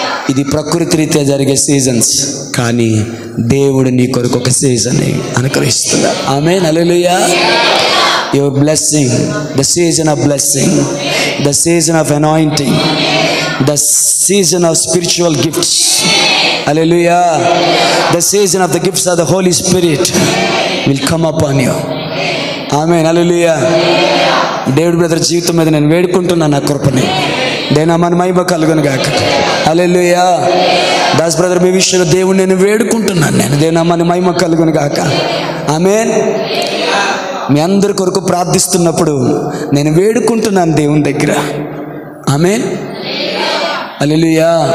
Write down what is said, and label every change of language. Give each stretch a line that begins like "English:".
Telugu: ఇది ప్రకృతి రీత్యా జరిగే సీజన్స్, కానీ దేవుడు నీ కొరకు ఒక season అనుగ్రహిస్తున్నాడు. Amen. Hallelujah.
English: Your blessing, the season of blessing, the season of anointing, the season of spiritual gifts. Hallelujah. The season of the gifts of the Holy Spirit will come upon you. Amen. Hallelujah.
Telugu: దేవుడి brother జీవితం మీద నేను వేడుకుంటున్నాను నా కృపని. దేనామని మహిమ కలుగును గాక. హల్లెలూయా. Das brother మీ విషయంలో దేవుడు నేను వేడుకుంటున్నాను. నేను దేనామని మహిమ కలుగును గాక. ఆమేన్. మీ అందరి కొరకు ప్రార్థిస్తున్నప్పుడు నేను వేడుకుంటున్నాను దేవుని దగ్గర. ఆమేన్. హల్లెలూయా.